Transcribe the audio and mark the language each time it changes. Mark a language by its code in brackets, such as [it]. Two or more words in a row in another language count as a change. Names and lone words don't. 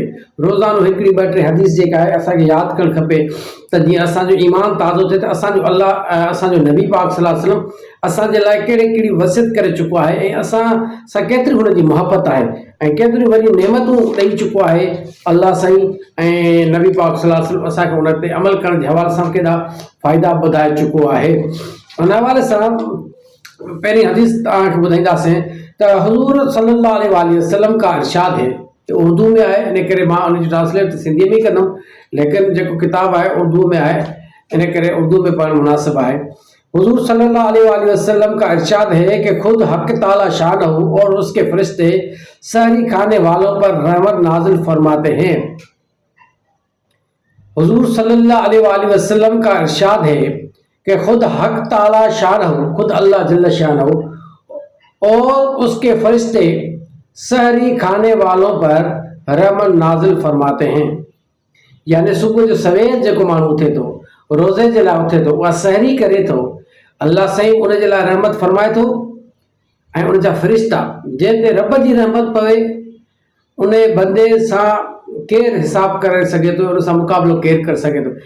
[sd] रोज़ानो हिकिड़ी 2-3 हदीस जेका आहे असांखे यादि करणु खपे त जीअं असांजो ईमान ताज़ो थिए त असांजो नबी पाक [ar] صلى الله عليه وسلم [sd] असांजे लाइ कहिड़ी वसियत करे चुको आहे ऐं असां सां केतिरी हुनजी मुहबत आहे ऐं केतिरियूं वॾियूं नेमतूं ॾेई चुको आहे अल्लाह साईं ऐं नबी पाक [ar] صلى الله عليه وسلم [sd] असांखे उन ते अमल करण जे हवाले सां केॾा फ़ाइदा ॿुधाए चुको आहे। उन हवाले सां पहिरीं हदीस तव्हांखे ॿुधाईंदासीं त हुज़ूर [ar] صلى الله عليه وسلم [ur] کا ارشاد ہے, [sd] उर्दू में आहे, इन करे मां उनजी ट्रांसलेट सिंधीअ में ई कंदुमि, लेकिन जेको किताब आहे उर्दू में आहे, इन करे उर्दू में पढ़णु मुनासिब आहे। [ur] حضور [ar] صلى الله عليه وسلم [ur] کا ارشاد ہے کہ خود حق تعالیٰ شانہ اور اس کے فرشتے سحری کھانے والوں پر رحمت نازل فرماتے ہیں. حضور [ar] صلى الله عليه وسلم [ur] کا ارشاد ہے کہ خود حق تعالیٰ شانہ، خود اللہ جل شانہ اور اس کے فرشتے سحری کھانے والوں پر رحمت نازل فرماتے ہیں. [sd] यानी सुबुह जो सवेर जेको माण्हू उथे थो, रोज़े जे लाइ उथे थो, उहा सहरी करे थो, अल्लाह साईं उन जे लाइ रहमत फरमाए थो ऐं उन जा फ़रिश्ता जंहिं ते रब जी रहमत पवे उन बंदे सां केरु हिसाब करे सघे थो, उन सां मुक़ाबिलो केरु करे सघे थो।